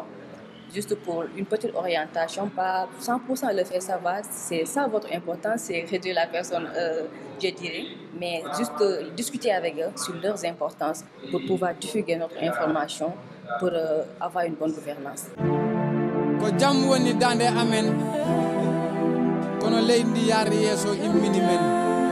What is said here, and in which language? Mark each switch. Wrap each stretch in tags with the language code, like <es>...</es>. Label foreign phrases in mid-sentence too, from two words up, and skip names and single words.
<fr>Juste pour une petite orientation, pas 100% le faire savoir, c'est ça votre importance, c'est réduire la personne, je dirais, mais juste discuter avec eux sur leurs importances pour pouvoir divulguer notre information, pour avoir une bonne gouvernance.</fr> <ff>Ko jam woni dande amen kono leydi yaari yeso immini men</ff>